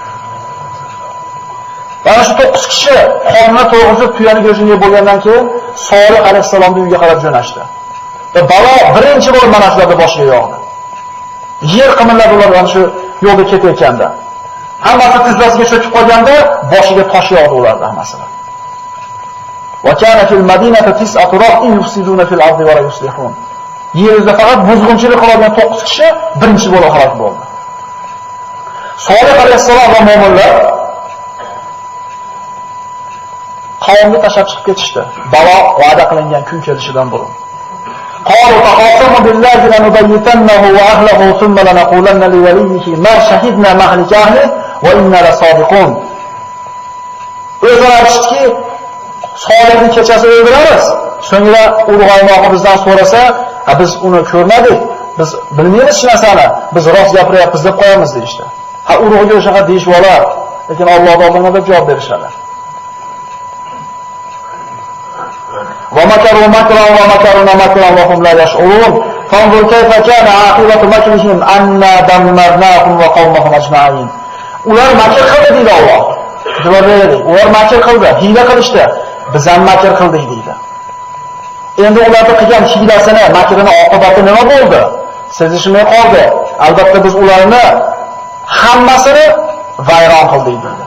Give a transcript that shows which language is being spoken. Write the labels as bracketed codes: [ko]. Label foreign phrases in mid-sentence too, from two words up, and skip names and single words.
[uz] Mana shu 9 kishi qonuna to'g'risib tuyani go'shtini yeb bo'lgandan keyin Solih alayhisalomning uyiga qarab jo'nashdi. Va balo birinchi bo'lib mana shularga boshiga yog'di. Yer qimirladi ulardan shu yo'lda ketayotganda. Hammasi tizzasiga cho'kib qolganda boshiga tosh yog'di ulardan hammasini. [ar] وكان في المدينة تسعة رهط يفسدون في الأرض ولا يصلحون. [uz] Yerda faqat buzg'unchilik qiladigan 9 kishi birinchi bo'lib halok bo'ldi. Solih alayhisalom va mu'minlar qavmni tashlab chiqib ketishdi. Balo va'da qilingan kun kelishidan burun. [ar] قالوا تقاسموا بالله لنبيتنه وأهله ثم لنقولن لوليه ما شهدنا مهلك أهله وإنا لصادقون. [uz] O'zlari aytishdiki, Solihning kechasi o'ldiramiz. So'ngra urg'oymoqni bizdan so'rasa, biz uni ko'rmadik, biz bilmaymiz hech narsani, biz rost gapiryapmiz deb qo'yamiz deyishdi. Ha, urug'iga o'shaqa deyish bo'lar, lekin Alloh oldida deb javob berishadi. [ar] وَمَكَرُوا مَكْرًا وَمَكَرْنَا مَكْرًا وَهُمْ لَا يَشْعُرُونَ فَانظُرْ كَيْفَ كَانَ عَاقِبَةُ مَكْرِهِمْ أَنَّا دَمَّرْنَاهُمْ وَقَوْمَهُمْ أَجْمَعِينَ. [uz] Ular makr qildi deydi Alloh. Ular makr qildi, hiyla qilishdi. Biz ham makr qildik deydi. Endi ularning qilgan hiylasini, makrini oqibati nima bo'ldi? Sezishmay qoldi. Albatta biz ularni hammasini vayron qildik deydi.